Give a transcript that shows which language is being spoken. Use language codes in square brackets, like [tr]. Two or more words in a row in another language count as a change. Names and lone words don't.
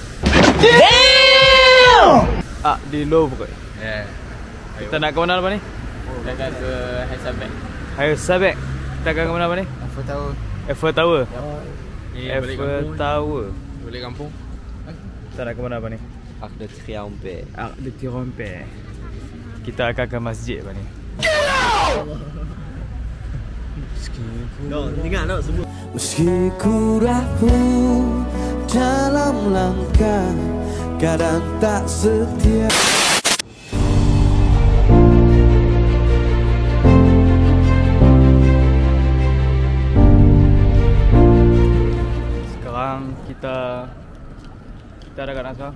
[ms] Arc de Louvre. [en] Yeah. [ms] Kita nak ke mana lepas ni? Kita akan ke Hesabek. Hayo Sabek. Kita akan ke mana lepas ni? Eiffel Tower. Eiffel Tower. Eiffel Tower. Balik kampung. Kita nak ke mana lepas ni? Arc de Triomphe. Arc de Triomphe. Kita akan ke masjid lepas ni. Meski ku rapuh dalam langkah, kadang tak setia. Sekarang kita ada kat mana sekarang?